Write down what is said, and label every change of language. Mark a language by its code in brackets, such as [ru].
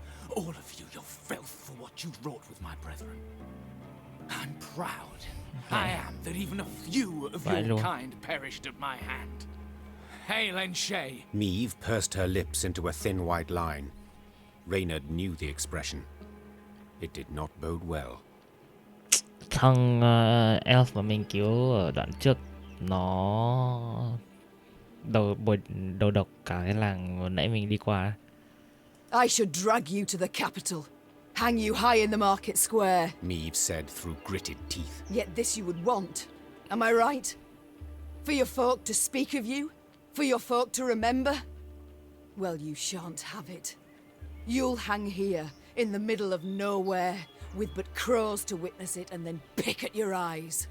[en] All of you, your filth for what you wrought with my brethren. I'm proud. I am that even a few of your kind perished at my hand. Hail and Shay. Meve pursed her lips into a thin white line. Reynard knew the expression. It did not bode well. [vi] Thằng elf mà mình cứu ở đoạn trước nó đầu độc cả cái làng vừa nãy mình đi qua. [en] I should drag you to the capital. Hang you high in the market square. Meve said through gritted teeth. Yet this you would want. Am I right? For your folk to speak of you? For your folk to remember? Well, you shan't have it. You'll hang here, in the middle of nowhere, with but crows to witness it and then pick at your eyes.